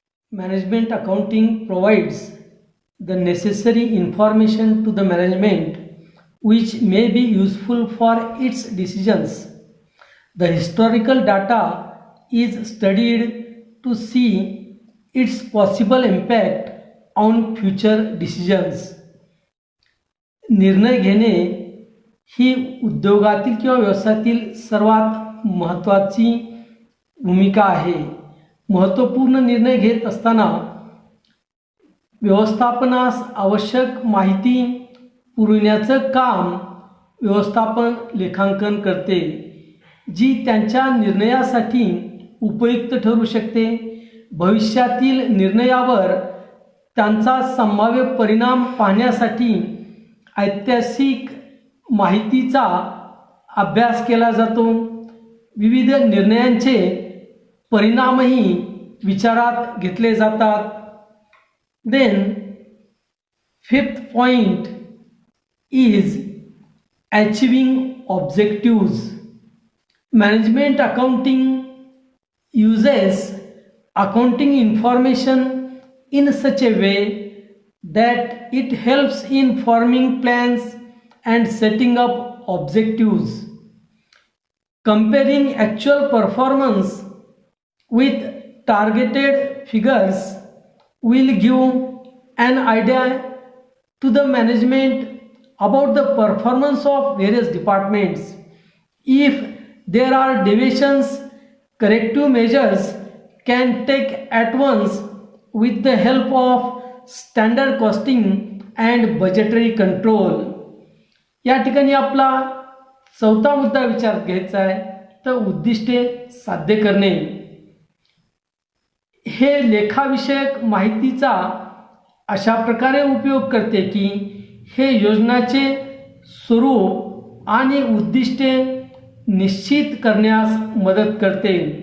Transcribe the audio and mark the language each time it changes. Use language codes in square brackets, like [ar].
[en] Management accounting provides the necessary information to the management which may be useful for its decisions. The historical data is studied to see its possible impact on future decisions. [mr] निर्णय घेणे ही उद्योगातील किंवा व्यवसायातील सर्वात महत्त्वाची भूमिका आहे. महत्त्वपूर्ण निर्णय घेत असताना व्यवस्थापनास आवश्यक माहिती पुरविण्याचं काम व्यवस्थापन लेखांकन करते, जी त्यांच्या निर्णयासाठी उपयुक्त ठरू शकते. भविष्यातील निर्णयावर त्यांचा संभाव्य परिणाम पाहण्यासाठी ऐतिहासिक माहितीचा अभ्यास केला जातो. विविध निर्णयांचे परिणामही विचारात घेतले जातात. [en] Then fifth point is achieving objectives. Management accounting uses accounting information in such a way that it helps in forming plans and setting up objectives. Comparing actual performance with targeted figures will give an idea to the management about the performance of various departments. If there are deviations, corrective measures can take at once with the help of standard costing and budgetary control. [mr] या ठिकाणी आपला चौथा मुद्दा विचारात घ्यायचा आहे, तर उद्दिष्टे साध्य करणे. हे लेखाविषयक माहितीचा अशा प्रकारे उपयोग करते की हे योजनाचे स्वरूप आणि उद्दिष्टे निश्चित करण्यास मदत करते.